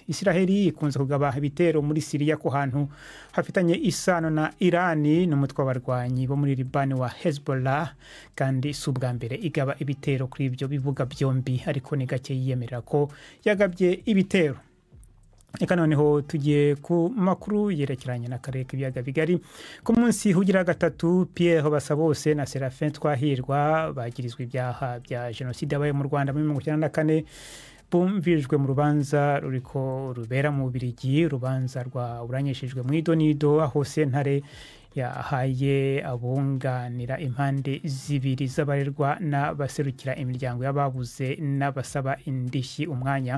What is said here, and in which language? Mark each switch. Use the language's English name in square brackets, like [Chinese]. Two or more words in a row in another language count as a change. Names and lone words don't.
[Kinyarwanda] Israeli ikunze kugaba ibitero muri Syria ku hantu hafitanye isano na Iran n'umutwe w'abarwanyi bo muri Liban wa Hezbollah, kandi si ubwa mbere igaba ibitero kuri ibyo bibuga byombi, ariko ni gake yiyemerera ko yagabye ibitero. [Rundi] Eka noneho tugiye ku makuru yerekeranye n'akarere k'ibiyaga bigari. Ku munsi hugira gatatu, Pierre Basabose na Serafin Twahirwa bagirizwe ibyaha bya jenoside yabaye mu Rwanda muri 1994 bumvirijwe mu rubanza ruriko rubera mu Bubiligi. Urubanza rwaburanyishijwe mu idonido, aho sentare yahaye abunganira impande zibiri z'abarerwa n'abaserukira imiryango y'ababuze n'abasaba indishyi umwanya.